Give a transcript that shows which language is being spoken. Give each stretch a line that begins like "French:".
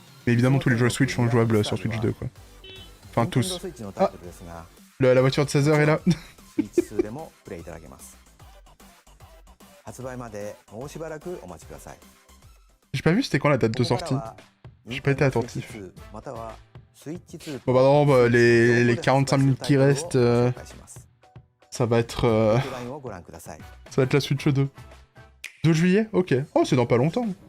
French: Mais évidemment, tous les jeux Switch sont jouables sur Switch 2, quoi. Enfin, tous. Ah, la voiture de 16 heures est là.
Japanese: スイッチ2でもプレイいただけます。発売までもうしばらくお待ちください。
French: J'ai pas vu c'était quand la date de sortie. J'ai pas été attentif.
Japanese: またはスイッチ2
French: Bon bah non, bah, les 45 minutes qui restent, ça va être la Switch 2. 2 juillet? Ok. Oh, c'est dans pas longtemps.